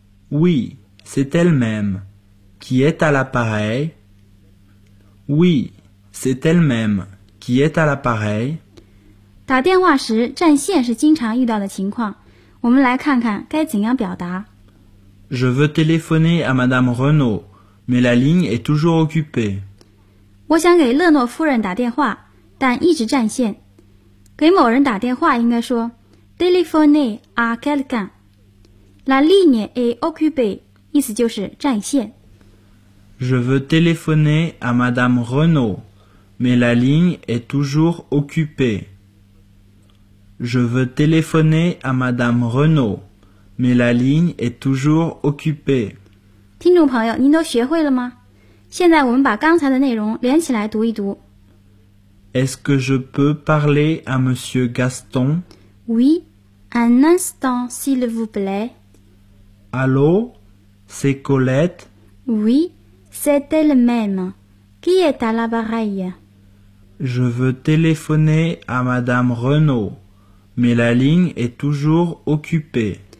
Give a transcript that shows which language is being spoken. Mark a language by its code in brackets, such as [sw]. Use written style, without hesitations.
[fr] Oui, c'est elle-même qui est à l'appareil. Oui, c'est elle-même qui est à l'appareil. [zh] 打电话时占线是经常遇到的情况，我们来看看该怎样表达。 [fr] Je veux téléphoner à Madame Renault, mais la ligne est toujours occupée. [zh] 我想给勒诺夫人打电话，但一直占线。给某人打电话应该说 [fr] téléphoner à quelqu'un. La ligne est occupée, [zh] 意思就是占线。 [fr] Je veux téléphoner à Madame Renault, mais la ligne est toujours occupée. Je veux téléphoner à Madame Renault, mais la ligne est toujours occupée. [zh] 听众朋友，您都学会了吗？现在我们把刚才的内容连起来读一读。 [fr] Est-ce que je peux parler à Monsieur Gaston? Oui, un instant, s'il vous plaît. Allô, c'est Colette? Oui, c'est elle-même. Qui est à l'appareil? Je veux téléphoner à Madame Renault, mais la ligne est toujours occupée.